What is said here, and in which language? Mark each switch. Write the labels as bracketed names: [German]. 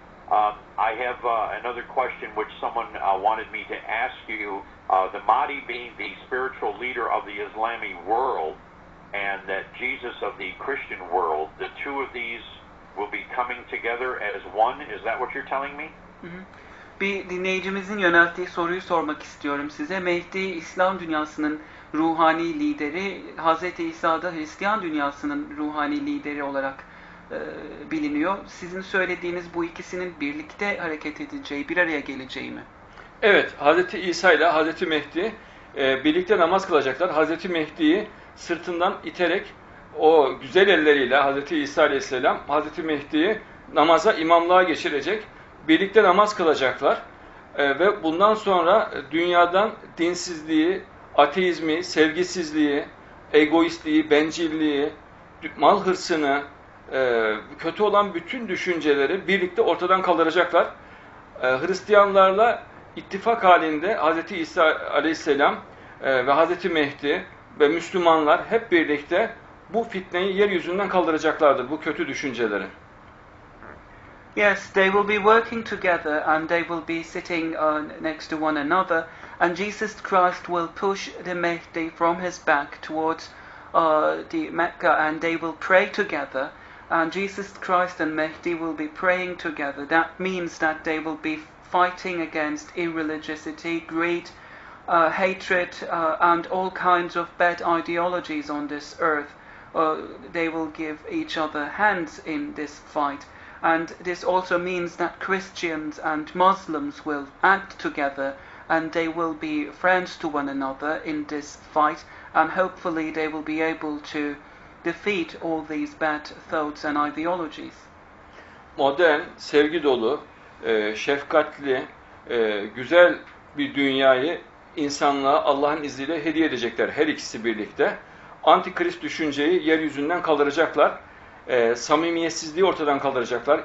[English] I have another question which someone wanted me to ask you. The Mahdi being the spiritual leader of the Islamic world, and that Jesus of the Christian world, the two of these will be coming together as one. Is that what you're telling me? [Turkish] Bir dinleyicimizin yönelttiği soruyu sormak istiyorum size. Mehdi, İslam dünyasının ruhani lideri, Hz. İsa da Hristiyan dünyasının ruhani lideri olarak biliniyor. Sizin söylediğiniz bu ikisinin birlikte hareket edeceği, bir araya geleceği mi? Evet, Hz. İsa ile Hz. Mehdi birlikte namaz kılacaklar. Hz. Mehdi'yi sırtından iterek o güzel elleriyle Hz. İsa Aleyhisselam Hz. Mehdi'yi namaza, imamlığa geçirecek. Birlikte namaz kılacaklar. Ve bundan sonra dünyadan dinsizliği, ateizmi, sevgisizliği, egoistliği, bencilliği, mal hırsını, kötü olan bütün düşünceleri birlikte ortadan kaldıracaklar. Hristiyanlarla ittifak halinde Hz. İsa Aleyhisselam ve Hz. Mehdi ve Müslümanlar hep birlikte bu fitneyi yeryüzünden kaldıracaklardır, bu kötü düşünceleri. [English] Yes, they will be working together and they will be sitting next to one another, and Jesus Christ will push the Mehdi from his back towards the Mecca, and they will pray together, and Jesus Christ and Mehdi will be praying together. That means that they will be fighting against irreligiosity, greed, hatred, and all kinds of bad ideologies on this earth. They will give each other hands in this fight. And this also means that Christians and Muslims will act together, and they will be friends to one another in this fight, and hopefully they will be able to defeat all these bad thoughts and ideologies. [Turkish] Modern, sevgi dolu, şefkatli, güzel bir dünyayı insanlığa Allah'ın izniyle hediye edecekler her ikisi birlikte. Antikrist düşünceyi yeryüzünden kaldıracaklar. Samimiyetsizliği ortadan kaldıracaklar.